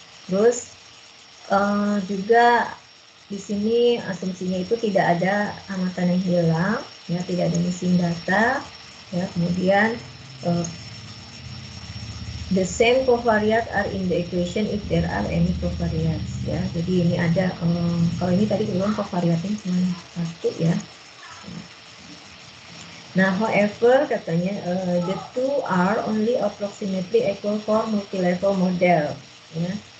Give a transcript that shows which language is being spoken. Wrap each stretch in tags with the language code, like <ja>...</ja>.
<id>Terus juga di sini asumsinya itu tidak ada amatan yang hilang, ya, tidak ada missing data, ya. Kemudian</id> <en>the same covariates are in the equation if there are any covariates, ya.</en> <id>Jadi ini ada kalau ini tadi belum covariatnya cuma satu, ya.</id> <en>Nah, however,</en> <id>katanya</id> <en>the two are only approximately equal for multi-level model, ya.</en>